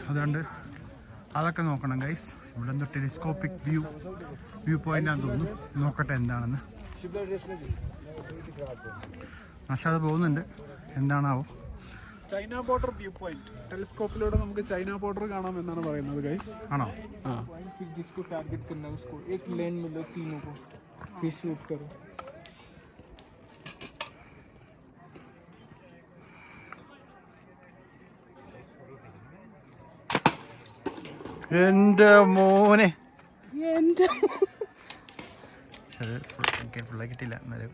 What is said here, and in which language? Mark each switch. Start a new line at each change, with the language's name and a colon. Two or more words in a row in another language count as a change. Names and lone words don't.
Malayalam: അതുകൊണ്ട് അതൊക്കെ നോക്കണം ഗൈസ്. ഇവിടെ എന്തോ
English: telescopic view point
Malayalam: ആണെന്ന് തോന്നുന്നു. നോക്കട്ടെ എന്താണെന്ന്. പക്ഷെ അത് പോകുന്നുണ്ട്, എന്താണാവോ.
English: China border view point,
Malayalam: ടെലിസ്കോപ്പിലൂടെ നമുക്ക്
English: China border
Malayalam: കാണാം എന്നാണ് പറയുന്നത് ഗൈസ്. ആണോ?
Hindi: जिसको टारगेट करना है उसको एक लेन मिलो तीनों को, फिर शूट करो.
Malayalam: എൻ്റെ മോനെ, എൻ്റെ എനിക്ക് ഫുള്ളായി കിട്ടില്ല. എന്നാലും